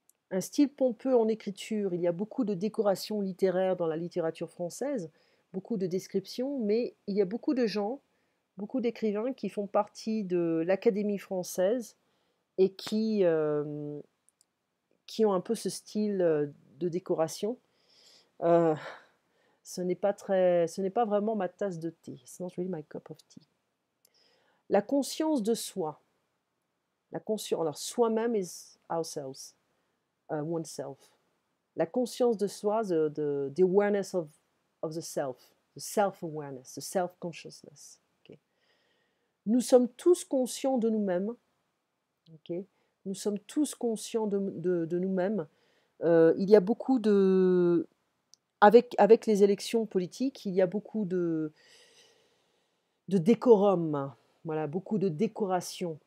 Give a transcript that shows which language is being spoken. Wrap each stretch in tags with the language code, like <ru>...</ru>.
<fr>Un style pompeux en écriture. Il y a beaucoup de décorations littéraires dans la littérature française, beaucoup de descriptions, mais il y a beaucoup de gens, beaucoup d'écrivains qui font partie de l'Académie française et qui ont un peu ce style de décoration. Euh, ce n'est pas vraiment ma tasse de thé.</fr> <en>It's not really my cup of tea.</en> <fr>La conscience de soi. La conscience, alors soi-même</fr> <en>is ourselves, oneself.</en> <fr>La conscience de soi,</fr> <en>the awareness of the self-awareness, the self-consciousness. Okay.</en> <fr>Nous sommes tous conscients de nous-mêmes. Okay. Nous sommes tous conscients de nous-mêmes. Il y a beaucoup de... Avec les élections politiques, il y a beaucoup de décorum, voilà, beaucoup de décoration.</fr>